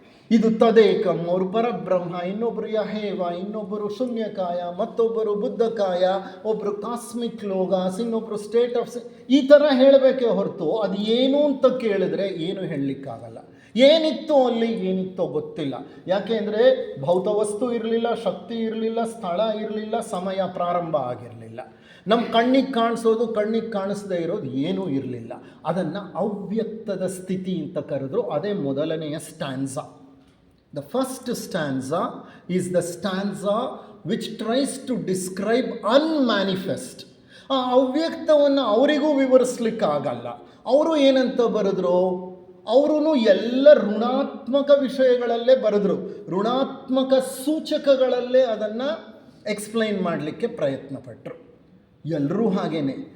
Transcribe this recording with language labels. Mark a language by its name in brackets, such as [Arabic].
[Kannada] ಇದು ತದೇಕಂ, ಅವರು ಪರಬ್ರಹ್ಮ, ಇನ್ನೊಬ್ಬರು ಯಹೇವ, ಇನ್ನೊಬ್ಬರು ಶೂನ್ಯಕಾಯ, ಮತ್ತೊಬ್ಬರು ಬುದ್ಧಕಾಯ, ಒಬ್ಬರು ಕಾಸ್ಮಿಕ್ ಲೋಗಾಸ್, ಇನ್ನೊಬ್ಬರು ಸ್ಟೇಟ್ ಆಫ್ ಈ ಥರ ಹೇಳಬೇಕೇ ಹೊರತು ಅದು ಏನು ಅಂತ ಕೇಳಿದ್ರೆ ಏನು ಹೇಳಲಿಕ್ಕಾಗಲ್ಲ. ಏನಿತ್ತು ಅಲ್ಲಿ, ಏನಿತ್ತೋ ಗೊತ್ತಿಲ್ಲ. ಯಾಕೆ ಅಂದರೆ ಭೌತ ವಸ್ತು ಇರಲಿಲ್ಲ, ಶಕ್ತಿ ಇರಲಿಲ್ಲ, ಸ್ಥಳ ಇರಲಿಲ್ಲ, ಸಮಯ ಪ್ರಾರಂಭ ಆಗಿರಲಿಲ್ಲ. ನಮ್ಮ ಕಣ್ಣಿಗೆ ಕಾಣಿಸೋದು, ಕಣ್ಣಿಗೆ ಕಾಣಿಸದೇ ಇರೋದು ಏನೂ ಇರಲಿಲ್ಲ. ಅದನ್ನು ಅವ್ಯಕ್ತದ ಸ್ಥಿತಿ ಅಂತ ಕರೆದ್ರು. ಅದೇ ಮೊದಲನೆಯ ಸ್ಟ್ಯಾನ್ಸಾ. [English] The first stanza is the stanza which tries to describe unmanifest. [Kannada] ಆ ಅವ್ಯಕ್ತವನ್ನು ಅವರಿಗೂ ವಿವರಿಸ್ಲಿಕ್ಕಾಗಲ್ಲ. ಅವರು ಏನಂತ ಬರೆದ್ರು? ಅವರು ಎಲ್ಲ ಋಣಾತ್ಮಕ ವಿಷಯಗಳಲ್ಲೇ ಬರೆದ್ರು, ಋಣಾತ್ಮಕ ಸೂಚಕಗಳಲ್ಲೇ ಅದನ್ನು ಎಕ್ಸ್ಪ್ಲೈನ್ ಮಾಡಲಿಕ್ಕೆ ಪ್ರಯತ್ನ ಪಟ್ಟರು. ಎಲ್ಲರೂ ಹಾಗೇನೆ.